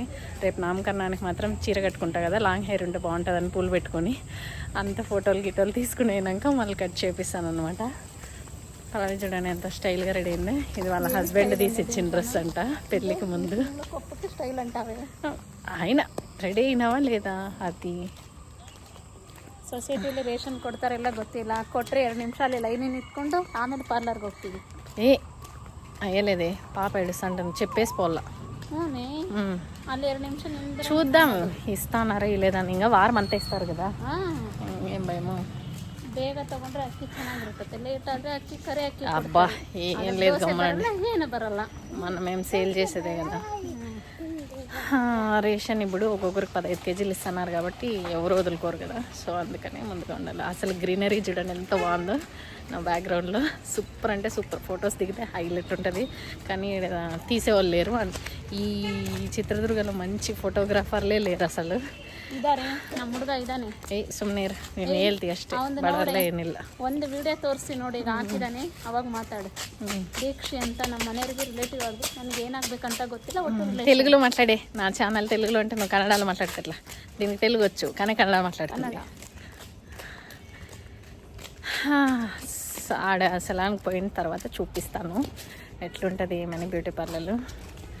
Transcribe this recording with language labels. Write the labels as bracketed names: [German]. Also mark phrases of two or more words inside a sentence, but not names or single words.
[Telugu] రేపు నామకరణానికి మాత్రం చీర కట్టుకుంటా కదా, [English] long hair [Telugu] ఉంటే బాగుంటుందని పూలు పెట్టుకొని అంత ఫోటోలు గిటోలు తీసుకునేనాక మళ్ళీ కట్ చేపిస్తాను అనమాట. పల్లవి చూడండి ఎంత స్టైల్గా రెడీ అయింది. ఇది వాళ్ళ హస్బెండ్ తీసి ఇచ్చిన డ్రెస్ అంట పెళ్ళికి ముందు. స్టైల్ అంటావే ఆయన రెడీ అయినావా లేదా? అది [Kannada] ಸೊಸೈಟಿಲಿ ರೇಷನ್ ಕೊಡ್ತಾರೆಲ್ಲ ಗೊತ್ತಿಲ್ಲ, ಕೊಟ್ಟರೆ 2 ನಿಮಿಷ ಲೈನ್ ನಿಂತ್ಕೊಂಡು ಆಮೇಲೆ ಪಾರ್ಲರ್ಗೆ ಹೋಗ್ತೀವಿ. [Telugu] అయ్యలేదే, పాప ఏడుస్తుంటాను, చెప్పేసి పోల్లా. [Kannada] ಅಲ್ಲಿ 2 నిమిష [Telugu] చూద్దాం ఇస్తానారా ఇలేదని. ఇంకా వారం అంతా ఇస్తారు కదా, ఏం భయము. [Kannada] ಬೇಗ ತಗೊಂಡ್ರೆ ಅಕ್ಕಿ ಚೆನ್ನಾಗಿರುತ್ತೆ, ಲೇಟ್ ಆದರೆ ಅಕ್ಕಿ ಕರೆ ಅಕ್ಕಿ. [Telugu] అబ్బా ఏం లేదు, గమ్మనండి, [Kannada] ಏನು ಬರಲ್ಲ. [Telugu] మనం ఏం సేల్ చేసేదే కదా. రేషన్ ఇప్పుడు ఒక్కొక్కరికి 15 కేజీలు ఇస్తున్నారు కాబట్టి ఎవరు వదులుకోరు కదా, సో అందుకనే ముందుగా ఉండాలి. అసలు గ్రీనరీ చూడండి ఎంత బాగుందో నా బ్యాక్గ్రౌండ్లో. సూపర్ అంటే సూపర్. ఫొటోస్ దిగితే హైలైట్ ఉంటుంది, కానీ తీసేవాళ్ళు లేరు. ఈ చిత్రదుర్గలో మంచి ఫోటోగ్రాఫర్లే లేరు ಅಸಲು. [Kannada] ಇದಾರೆ ನಮ್ಮ ಹುಡುಗ ಇದ್ದಾನೆ. ಸುಮ್ಮನೆ ನೀನು ಹೇಳ್ತಿ ಅಷ್ಟೇ, ಬಡವರಲ್ಲ ಏನಿಲ್ಲ. ಒಂದು ವಿಡಿಯೋ ತೋರಿಸಿ ನೋಡಿ, ಈಗ ಹಾಕಿದ್ದಾನೆ, ಅವಾಗ ಮಾತಾಡು. ದೀಕ್ಷೆ ಅಂತ ನಮ್ಮ ಮನೆಯವರಿಗೆ ರಿಲೇಟಿವ್ ಆಗ್ಬೇಕು, ನನಗೆ ಏನಾಗಬೇಕಂತ ಗೊತ್ತಿಲ್ಲ. ಒಟ್ಟು [Telugu] తెలుగులో మాట్లాడే, నా ఛానల్ తెలుగులో అంటే నువ్వు కన్నడలో మాట్లాడతాట్లా. దీనికి తెలుగు వచ్చు కానీ కన్నడ మాట్లాడుతున్నా. ఆడ సలాన్కి పోయిన తర్వాత చూపిస్తాను. ఎట్లుంటుంది ఏమని [English] beauty parlourlo